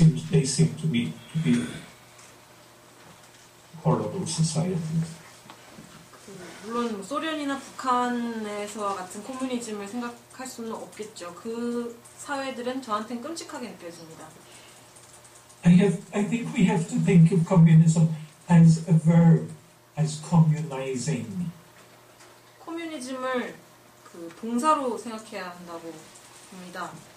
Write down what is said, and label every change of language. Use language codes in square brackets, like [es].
[en] They seem to me to be horrible societies. [ko] 물론 소련이나 북한에서와 같은 코뮤니즘을 생각할 수는 없겠죠. 그 사회들은 저한테는 끔찍하게 느껴집니다. [en] I think we have to think of communism as a verb, as communizing. [ko] 코뮤니즘을 동사로 생각해야 한다고 봅니다.